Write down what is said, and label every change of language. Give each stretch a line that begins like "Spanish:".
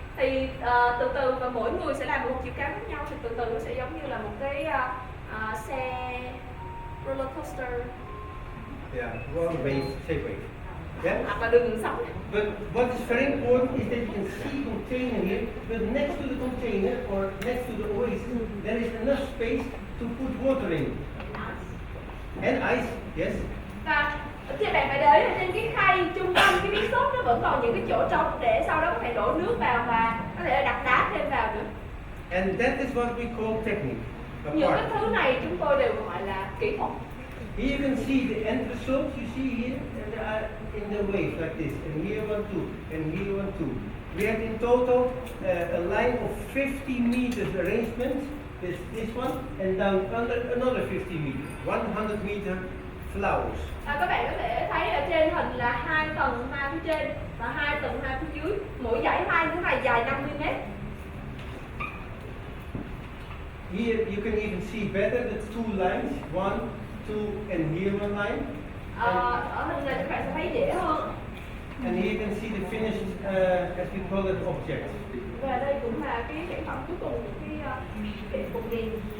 Vietnamese: Thì từ từ và mỗi người sẽ làm một chiều cao khác nhau, thì từ từ nó sẽ giống như là một cái xe roller coaster.
English: Yeah, one wave, shape wave. Yeah?
Vietnamese: Hoặc là đường sóng.
English: But what is very important is that you can see container here, but next to the container or next to the oasis, there is enough space to put water in. And ice, yes.
Vietnamese: Và thì bạn phải để ý là trên cái khay trung tâm cái miếng sốt nó vẫn còn những cái chỗ trống để sau đó có thể đổ nước vào và có thể đặt đá thêm vào nữa.
English: And that is what we call technique. A
Vietnamese: Những
English: part.
Vietnamese: cái thứ này chúng tôi đều gọi là kỹ thuật.
English: Here you can see the end results. You see here, and they are in the wave like this, and here 1, 2, and here 1, 2. We have in total a line of 50 meters arrangement. This one, and down under another 50 meters, 100 meter flowers.
Vietnamese: Các bạn có thể thấy ở trên hình là 2 tầng hoa phía trên và 2 tầng hoa phía dưới. Mỗi dãy hoa như thế này dài 50 mét.
English: Here you can even see better the two lines, 1, 2, and here one line.
Vietnamese: Ở hình này các bạn sẽ thấy dễ hơn.
English: And here you can see the finished, as we call it, object.
Vietnamese: Và đây cũng là cái sản phẩm cuối cùng của cái cục đèn.